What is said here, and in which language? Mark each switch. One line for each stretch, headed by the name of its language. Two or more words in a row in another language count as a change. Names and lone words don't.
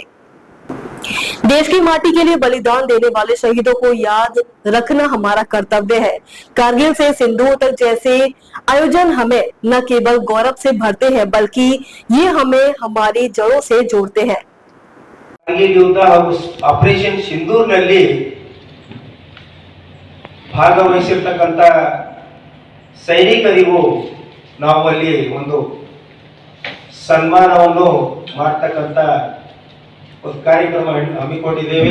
Hindi: देश की माटी के लिए बलिदान देने वाले शहीदों को याद रखना हमारा कर्तव्य है। कारगिल से सिंदूर तक जैसे आयोजन हमें न केवल गौरव से भरते हैं, बल्कि ये हमें हमारी जड़ों से जोड़ते हैं। कारगिल युद्ध
Kannada: ಹಾಗೂ ಆಪರೇಷನ್ ಸಿಂಧೂರ್ನಲ್ಲಿ ಭಾಗವಹಿಸಿರ್ತಕ್ಕಂತ ಸೈನಿಕರಿಗೂ ನಾವು ಅಲ್ಲಿ ಒಂದು ಸನ್ಮಾನವನ್ನು ಮಾಡತಕ್ಕಂತ ಒಂದು ಕಾರ್ಯಕ್ರಮ ಹಮ್ಮಿಕೊಂಡಿದ್ದೇವೆ।